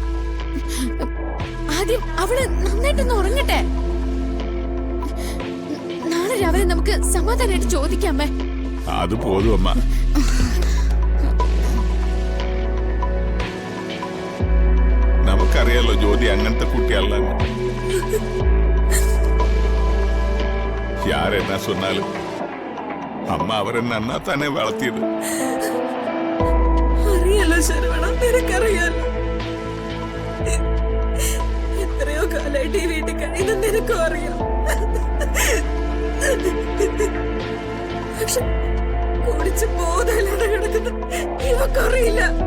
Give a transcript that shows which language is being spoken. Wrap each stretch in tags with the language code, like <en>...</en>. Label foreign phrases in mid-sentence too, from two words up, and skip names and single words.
<ml>ആദ്യം അവള് നന്നായിട്ടൊന്ന് ഉറങ്ങട്ടെ. നാളെ രാവിലെ നമുക്ക് സമാധാനമായിട്ട് ചോദിക്കാമേ. അത് പോലും അമ്മ. നമുക്കറിയാലോ ജ്യോതി അങ്ങനത്തെ കുട്ടിയല്ല.</ml> <ta>யார் என்ன சொன்னாலும் அம்மா அவர் என்ன தானே வளர்த்தியது.</ta> <ml>അറിയാലോ ശരവണ, നിനക്കറിയാലോ. എത്രയോ കാലായിട്ട് ഈ വീട്ടിൽ കഴിയുന്ന നിനക്കും അറിയാം. പക്ഷെ കുടിച്ച് ബോധമില്ലാതെ കിടക്കുന്ന ഇവക്കറിയില്ല.</ml>